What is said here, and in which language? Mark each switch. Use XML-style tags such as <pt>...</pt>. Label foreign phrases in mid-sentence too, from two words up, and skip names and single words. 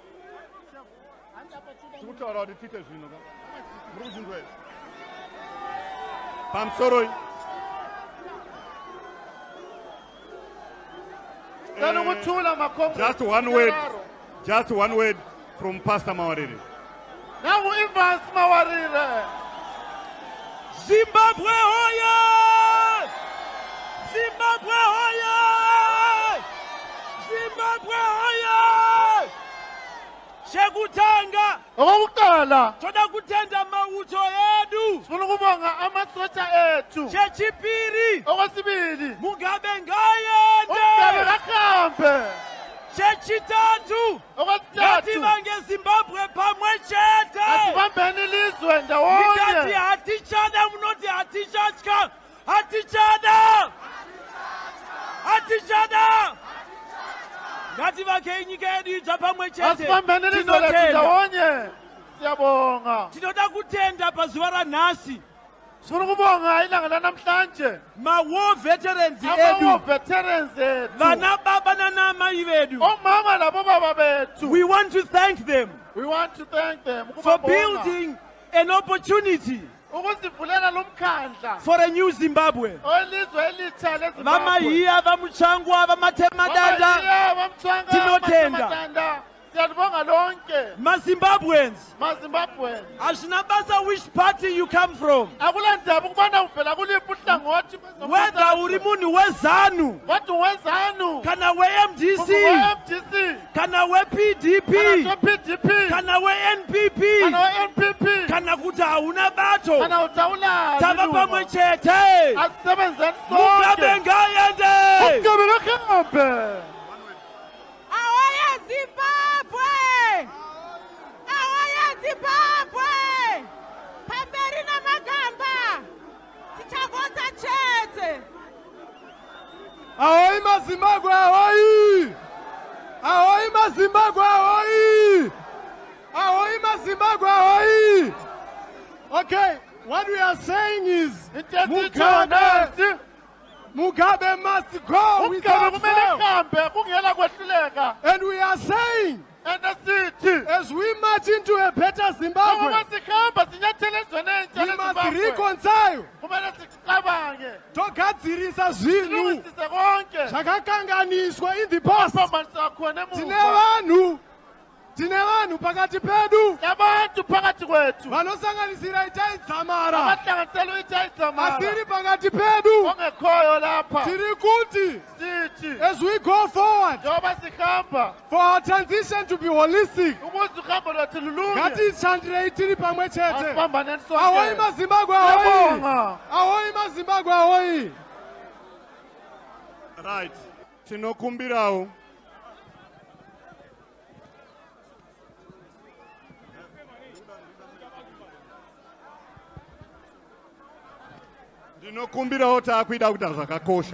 <sn>Tukutaura kuti tiite zvino ka. Muri kuchindwa here. Pamsoroi.</sn> <en>Just one word from Pastor Mawarire.</en> <nd>Nangu Evans Mawarire.</nd> <sn>Zimbabwe hoye! Zimbabwe hoye! Zimbabwe hoye! Chekutanga</sn> <nd>okokuqala</nd> <sn>toda kutenda mauto edu</sn> <nd>sifuna ukubonga amasotsha ethu.</nd> <sn>chechipiri</sn> <nd>Okwesibili</nd> <sn>Mugabe</sn> <nd>umgabe</nd> <sn>ngayende</sn> <nd>kahambe.</nd> <sn>chechitatu ngati</sn> <nd>Okwesithathu</nd> <sn>vange Zimbabwe pamwe chete</sn> <nd>asibambeni ilizwe</nd> <sn>ngati</sn> <nd>ndawonye.</nd> <sn>hatichada munoti hatichadya hatichada ngati vake nyika yedu idza pamwe chete</sn> <nd>Asibambeni ilizwe lethu</nd> <sn>tinotenda</sn> <nd>ndawonye. Siyabonga.</nd> <sn>tinoda kutenda pazuva ranhasi</sn> <nd>Sifuna ukubonga ilanga lanamhlanje.</nd> <en>ma-war veterans</en> <nd>Aba-war</nd> <sn>edu</sn> <nd>veterans ethu.</nd> <sn>vana baba nanamai vedu</sn> <nd>Omama labobaba bethu.</nd> <en>we want to thank them We want to thank them for</en> <nd>ukubabonga.</nd> <en>building an opportunity</en> <nd>Ukusivulela lumkhandla.</nd> <en>for a new Zimbabwe.</en> <nd>Elizwe elitsha leZimbabwe.</nd> <sn>Vamahiya, vamuchangwa, vamatemadanda, tinotenda.</sn> <nd>Tinotenda. Siyalibonga lonke.</nd> <sn>Ma-Zimbabweans,</sn> <nd>MaZimbabwe.</nd> <sn>asinabasa</sn> <en>which party you come from.</en> <nd>Akulandaba ukubana uvela kuliphi uhlangothi.</nd> <sn>Whether uri munhu weZANU,</sn> <nd>Wathi wezanu.</nd> <sn>kana we-MDC,</sn> <nd>We-MDC.</nd> <sn>kana we-PDP,</sn> <nd>Kana PDP.</nd> <sn>kana we-NPP,</sn> <nd>Kana we-NPP.</nd> <sn>kana kuti hauna bato.</sn> <nd>Kana utawula.</nd> <sn>Tava pamwe chete.</sn> <nd>Asisebenzeni</nd> <sn>Mugabe</sn> <nd>sonke.</nd> <sn>ngayende.</sn> <nd>Mugabe kahambe.</nd> <sn>Ahoya Zimbabwe! Ahoya Zimbabwe! Pamberi na magamba! Tichagota chete! Ahoy maZimbabwe, ahoy! Ahoy maZimbabwe, ahoy! Ahoy maZimbabwe, ahoy!</sn> <en>Okay, what we are saying is Mugabe must go without fail. And we are saying, as we march into a better Zimbabwe, we must reconcile.</en> <sn>Togadzirisa zvinhu zvakakanganiswa</sn> <en>in the past.</en> <sn>Tine vanhu pakati pedu vanosanganisira Itai Dzamara. Asiri pakati pedu tiri kuti</sn> <en>as we go forward for our transition to be holistic,</en> <sn>ngatishandirei tiri pamwe chete. Ahoy maZimbabwe, ahoy! Ahoy maZimbabwe, ahoy! Right. Tinokumbirawo. Ndinokumbirawo taakuida kuita zvakakosha.</sn>